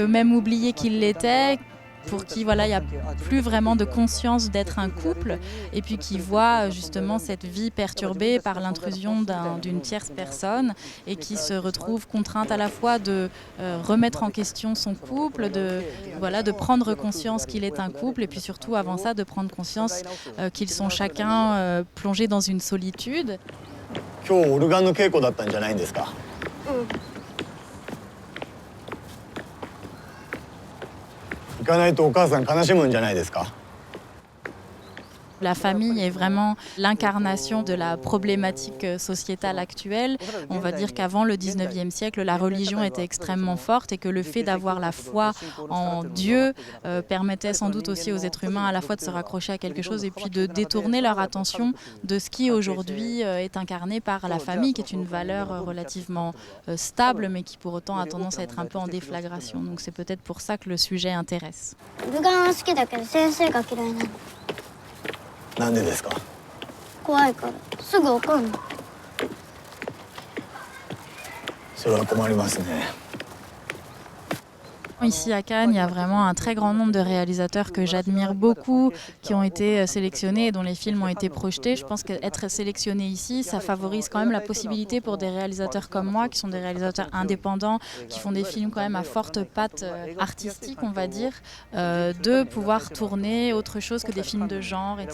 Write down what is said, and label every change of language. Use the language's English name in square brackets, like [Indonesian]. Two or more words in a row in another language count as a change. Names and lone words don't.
[French] même oublié qu'ils l'étaient, pour qui voilà, il n'y a plus vraiment de conscience d'être un couple et puis qui voient justement cette vie perturbée par l'intrusion d'une tierce personne et qui se retrouvent contraintes à la fois de remettre en question son couple, de prendre conscience qu'il est un couple et puis surtout avant ça de prendre conscience qu'ils sont chacun plongés dans une solitude. [Japanese] 今日オルガンの稽古だったんじゃないんですか。行かないとお母さん悲しむんじゃないですか。 [French] La famille est vraiment l'incarnation de la problématique sociétale actuelle. On va dire qu'avant le 19e siècle, la religion était extrêmement forte et que le fait d'avoir la foi en Dieu permettait sans doute aussi aux êtres humains à la fois de se raccrocher à quelque chose et puis de détourner leur attention de ce qui aujourd'hui est incarné par la famille, qui est une valeur relativement stable, mais qui pour autant a tendance à être un peu en déflagration. Donc c'est peut-être pour ça que le sujet intéresse. [Japanese] なんでですか。怖いからすぐ怒るの。それは困りますね。 [French] Ici à Cannes, il y a vraiment un très grand nombre de réalisateurs que j'admire beaucoup, qui ont été sélectionnés et dont les films ont été projetés. Je pense qu'être sélectionné ici, ça favorise quand même la possibilité pour des réalisateurs comme moi, qui sont des réalisateurs indépendants, qui font des films quand même à forte patte artistique, on va dire, de pouvoir tourner autre chose que des films de genre, etc.